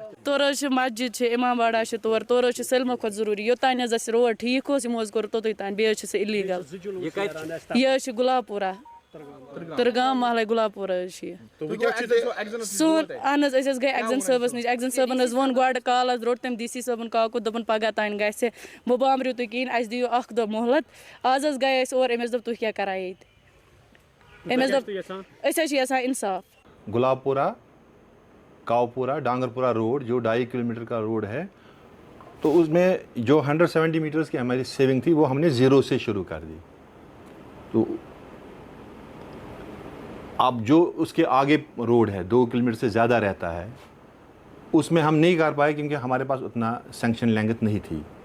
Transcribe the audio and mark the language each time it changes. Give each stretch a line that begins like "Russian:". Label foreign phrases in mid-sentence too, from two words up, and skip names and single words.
Kashmiri: تورٕ حظ چھِ مسجد چھِ امام باڑا چھِ تورٕ حظ چھِ سٲلمو کھۄتہٕ ضروٗری یوٚتانۍ حظ اَسہِ روڈ ٹھیٖک اوس یِمو حظ کوٚر توٚتُے تانۍ بیٚیہِ حظ چھِ سُہ اِلیٖگل یہِ حظ چھِ گُلاب پورہ ترگام محلے گلاب سون اہن حظ أسۍ حظ گٔے ایگزن صٲبس نِش ایگزن صٲبن حظ ووٚن گۄڈٕ کال حظ روٚٹ تٔمۍ ڈی سی صٲبن کاکُد دوٚپُن پگاہ تانۍ گژھِ مہٕ بامبرِو تُہۍ کِہیٖنۍ اَسہِ دِیِو اکھ دۄہ مۄہلت آز حظ گٔے أسۍ اور أمۍ حظ دوٚپ تُہۍ کیٛاہ کران ییٚتہِ أمۍ حظ دوٚپ أسۍ حظ چھِ یژھان اِنصاف
Urdu: گلاب پورہ کاؤپورہ ڈانگرپورہ روڈ جو 2.5 کلومیٹر کا روڈ ہے تو اس میں جو 170 میٹرز کی ہماری سیونگ تھی وہ ہم نے زیرو سے شروع کر دی. تو اب جو اس کے آگے روڈ ہے 2 کلومیٹر سے زیادہ رہتا ہے اس میں ہم نہیں کر پائے کیونکہ ہمارے پاس اتنا
English: sanction length
Urdu: نہیں تھی.